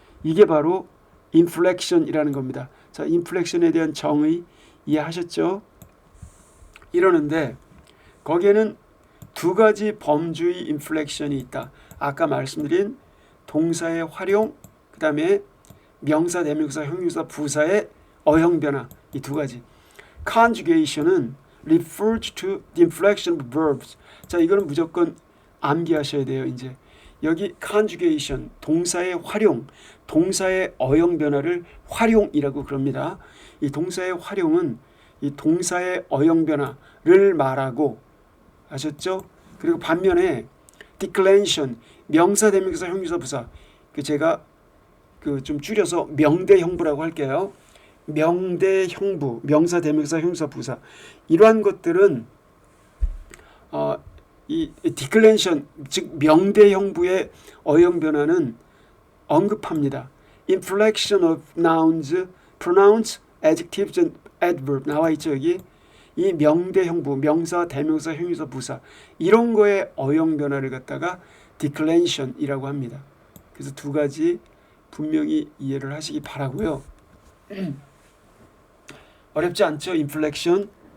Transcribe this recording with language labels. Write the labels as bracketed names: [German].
[Korean] 이게 바로 inflection이라는 겁니다. 자, inflection에 대한 정의 이해하셨죠? 이러는데 거기에는 두 가지 범주의 inflection이 있다. 아까 말씀드린 동사의 활용, 그 다음에 명사, 대명사, 형용사, 부사의 어형 변화 이 두 가지. [English] conjugation은 refers to the inflection of verbs. [Korean] 자, 이거는 무조건 암기하셔야 돼요. 이제 여기 conjugation 동사의 활용, 동사의 어형 변화를 활용이라고 그럽니다. 이 동사의 활용은 이 동사의 어형 변화를 말하고 아셨죠? 그리고 반면에 declension 명사, 대명사, 형용사, 부사 제가 좀 줄여서 명대형부라고 할게요. 명대형부, 명사, 대명사, 형용사, 부사 이러한 것들은 이 declension 즉 명대형부의 어형 변화는 언급합니다. [English] inflection of nouns, pronouns, adjectives and adverb [Korean] 나와 있죠 여기. 이 명대형부, 명사, 대명사, 형용사, 부사 이런 거의 어형 변화를 갖다가 declension이라고 합니다. 그래서 두 가지 분명히 이해를 하시기 바라고요. 어렵지 않죠? inflection.